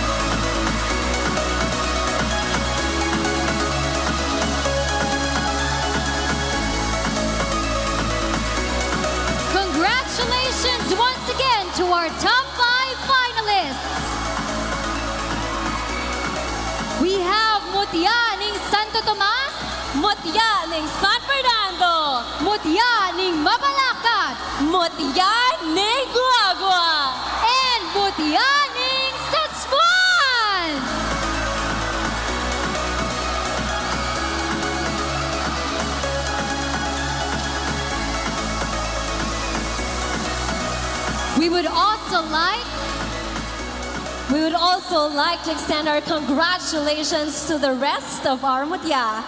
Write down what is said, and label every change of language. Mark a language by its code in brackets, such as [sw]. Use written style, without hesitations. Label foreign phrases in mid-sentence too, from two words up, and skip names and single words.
[en] Congratulations once again to our top 5 finalists. We have Mutya Ning Santo Tomas, Mutya Ning San Fernando, Mutya Ning Mabalacat, Mutya Ning Guagua, and Mutya Ning Sasmuan. We would also like to extend our congratulations to the rest of our Mutya.